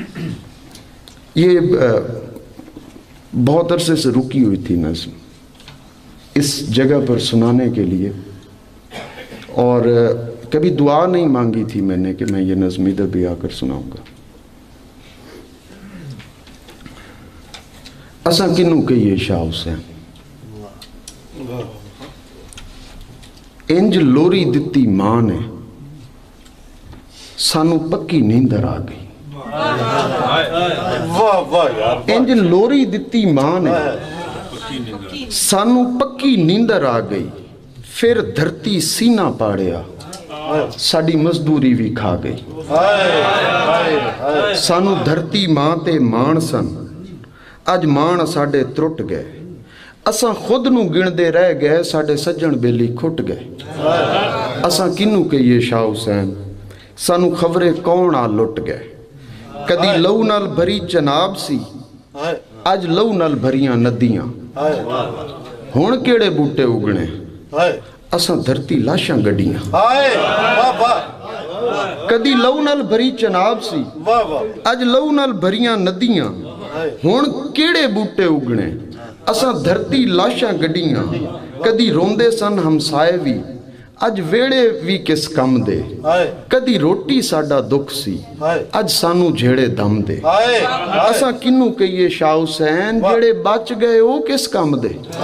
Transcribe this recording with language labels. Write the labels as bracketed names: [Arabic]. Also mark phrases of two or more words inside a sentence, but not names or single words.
[Urdu] یہ بہت عرصے سے رکی ہوئی تھی نظم اس جگہ پر سنانے کے لیے، اور کبھی دعا نہیں مانگی تھی میں نے کہ میں یہ نظم ادھر بھی آ کر سناؤں گا۔ [Punjabi] اساں کنوں کہیے شاہ حسین، انج لوری دتی ماں نے، سانو پکی نیندر آ گئی۔ انج لوری دتی ماں نے، سانو پکی نیندر آ گئی۔ پھر دھرتی سینہ پاڑیا، ساڈی مزدوری بھی کھا گئی۔ سانو دھرتی ماں تے مان سن، اج مان ساڈے ترٹ گئے۔ اساں خود نو گندے رہ گئے، ساڈے سجن بیلی کھٹ گئے۔ اساں کنوں کہیے شاہ حسین، سانو خبرے کون آ لٹ گئے۔ کدی لہو نال بھری چناب سی، اج لہو نال بھریاں ندیاں۔ ہن کیڑے بوٹے اگنے، اساں دھرتی لاشاں گڈیاں۔ کدی لہو نال بھری چناب سی، اج لہو نال بھریاں ندیاں۔ ਹੁਣ ਕਿਹੜੇ ਬੂਟੇ ਉਗਣੇ ਅਸਾਂ ਧਰਤੀ ਲਾਸ਼ਾਂ ਗੱਡੀਆਂ ਕਦੀ ਰੋਂਦੇ ਸਨ ਹਮਸਾਏ ਵੀ ਅੱਜ ਵੇੜੇ ਵੀ ਕਿਸ ਕੰਮ ਦੇ ਕਦੀ ਰੋਟੀ ਸਾਡਾ ਦੁੱਖ ਸੀ ਅੱਜ ਸਾਨੂੰ ਜਿਹੜੇ ਦਮ ਦੇ ਅਸਾਂ ਕਿਹਨੂੰ ਕਹੀਏ ਸ਼ਾਹ ਹੁਸੈਨ ਜਿਹੜੇ ਬਚ ਗਏ ਉਹ ਕਿਸ ਕੰਮ ਦੇ